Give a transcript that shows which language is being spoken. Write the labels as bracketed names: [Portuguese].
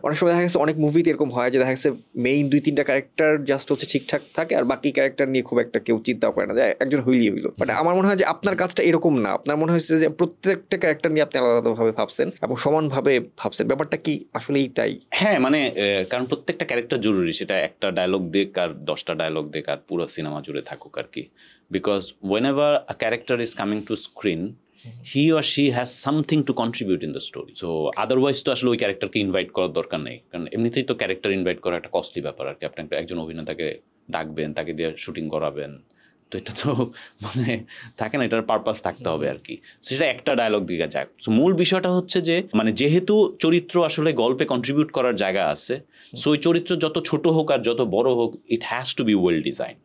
[Bangla] অনেক সময় দেখা গেছে অনেক মুভিতে এরকম হয় যে দেখা গেছে মেইন 2-3টা ক্যারেক্টার জাস্ট হচ্ছে ঠিকঠাক থাকে, আর বাকি ক্যারেক্টার নিয়ে খুব একটা কেউ চিন্তাও করে না, যে একজন হইলো। বাট আমার মনে হয় যে আপনার কাজটা এরকম না, আপনার মনে হচ্ছে যে প্রত্যেকটা ক্যারেক্টার নিয়ে আপনি আলাদাভাবে ভাবছেন এবং সমানভাবে ভাবছেন। ব্যাপারটা কি আসলেই তাই? হ্যাঁ, মানে কারণ প্রত্যেকটা ক্যারেক্টার জরুরি, সেটা একটা ডায়লগ দেখ আর 10টা ডায়লগ দেখ আর পুরো সিনেমা জুড়ে থাকুক আর কি। [English] Because whenever a character is coming to screen, he or she has something to contribute in the story. [Bangla] So otherwise তো আসলে ওই ক্যারেক্টারকে ইনভাইট করার দরকার নেই, কারণ এমনিতেই তো ক্যারেক্টার ইনভাইট করা একটা কস্টলি ব্যাপার আর কি। আপনি একজন অভিনেতাকে ডাকবেন, তাকে দিয়ে শুটিং করাবেন, তো এটা তো মানে থাকে না, এটার পারপাস থাকতে হবে আর কি। সেটা একটা ডায়লগ দিকে যায়। সো মূল বিষয়টা হচ্ছে যে মানে যেহেতু চরিত্র আসলে গল্পে কন্ট্রিবিউট করার জায়গা আছে, সো ওই চরিত্র যত ছোট হোক আর যত বড় হোক, [English] It has to be well design.